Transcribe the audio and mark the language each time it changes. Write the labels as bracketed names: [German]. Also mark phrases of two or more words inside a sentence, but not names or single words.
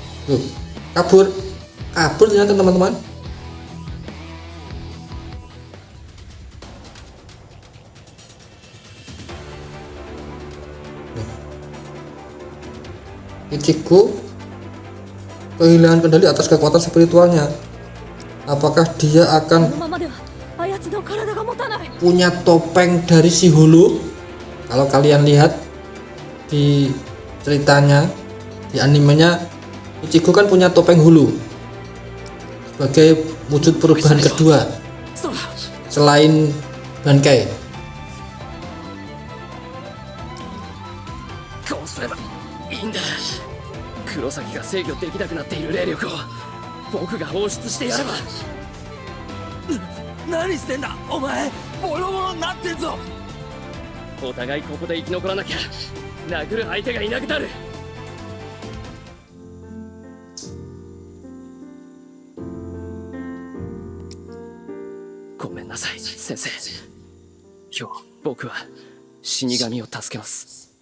[Indonesian] Tuh, kabur ternyata teman-teman. Ichigo kehilangan kendali atas kekuatan spiritualnya. Apakah dia [Japanese] こ [Indonesian] akan [Japanese] のままではあやつの体が持たない。 [Indonesian] punya topeng dari si Hulu? Kalau kalian lihat di ceritanya, di animenya, Ichigo kan punya topeng Hulu sebagai wujud perubahan kedua [Japanese] そうだ。 [Indonesian] selain Bankai. [Japanese] こうすればいいんだ。黒崎が制御できなくなっている霊力を僕が放出してやれば。何してんだお前、ボロボロになってんぞ。お互いここで生き残らなきゃ殴る相手がいなくなる。ごめんなさい先生。今日僕は死神を助けます。